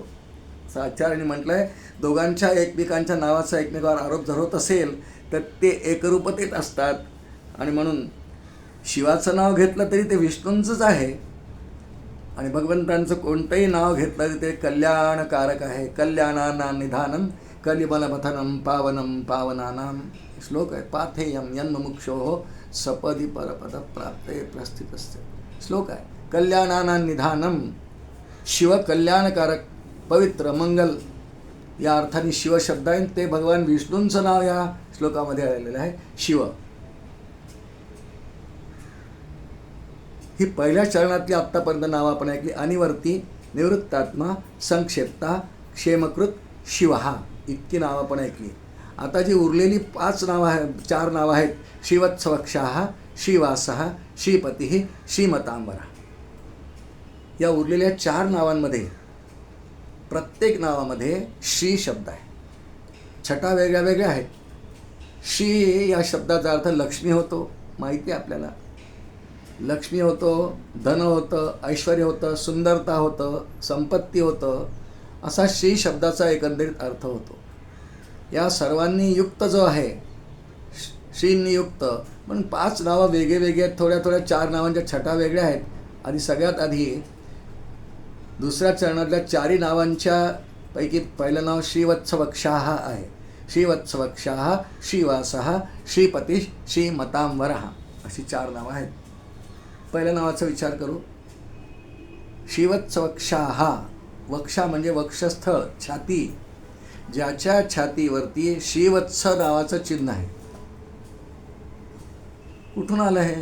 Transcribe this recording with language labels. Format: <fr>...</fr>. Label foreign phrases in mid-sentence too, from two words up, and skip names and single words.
<mr>असं आचार्यांनी म्हटलं आहे. दोघांच्या एकमेकांच्या नावाचा एकमेकावर आरोप जर होत असेल तर ते एकरूपतेत असतात. आणि म्हणून शिवाचं नाव घेतलं तरी ते विष्णूंचंच आहे, आणि भगवंतांचं कोणतंही नाव घेतलं तरी ते कल्याणकारक आहे.</mr> <sa>कल्याणानां निधानं कलिबलमथनं पावनं पावनानां.</sa> <mr>श्लोक आहे,</mr> <sa>पाथेयं यन्मुमुक्षोः सपदी परपद प्राप्ते प्रस्थितस्य.</sa> <mr>श्लोक आहे.</mr> <sa>कल्याणानां निधानं,</sa> <mr>शिव कल्याणकारक, पवित्र, मंगल या अर्थाने शिव शब्द आहे. ते भगवान विष्णूंचं नाव या श्लोकामध्ये आलेलं आहे, शिव. ही पहिल्या चरणातली आत्तापर्यंत नावं आपण ऐकली. अनिवर्ती, निवृत्तात्मा, संक्षेप्ता, क्षेमकृत, शिवहा, इतकी नावं आपण ऐकली. आता जी उरलेली 4 नावं आहेत, श्रीवत्सवक्षाः, श्रीवासः, श्रीपतिः, श्रीमतांबरा. या उरलेल्या 4 नावांमध्ये प्रत्येक नावामध्ये श्री शब्द आहे. छटा वेगळ्या वेगळ्या आहेत. श्री या शब्दाचा अर्थ लक्ष्मी होतो, माहिती आहे आपल्याला. लक्ष्मी होतो, धन होतं, ऐश्वर्य होतं, सुंदरता होतं, संपत्ती होतं, असा श्री शब्दाचा एकंदरीत अर्थ होतो. या सर्वांनी युक्त जो आहे, श्रींनी युक्त, म्हणून 5 नावं वेगळे वेगळे आहेत. थोड्या 4 नावांच्या छटा वेगळ्या आहेत. आणि सगळ्यात आधी दुसऱ्या चरणातल्या 4 नावांच्या पैकी पहिलं नाव श्रीवत्सवक्षाः आहे. श्रीवत्सवक्षाः, श्रीवासः, श्रीपतिः, श्रीमतांबरः अशी 4 नावं आहेत. पहिल्या नावाचा विचार करू. श्रीवत्सवक्षाः. वक्षा म्हणजे वक्षस्थळ, छाती. ज्याच्या छातीवरती श्रीवत्स नावाचं चिन्ह आहे. कुठून आलं हे?</mr>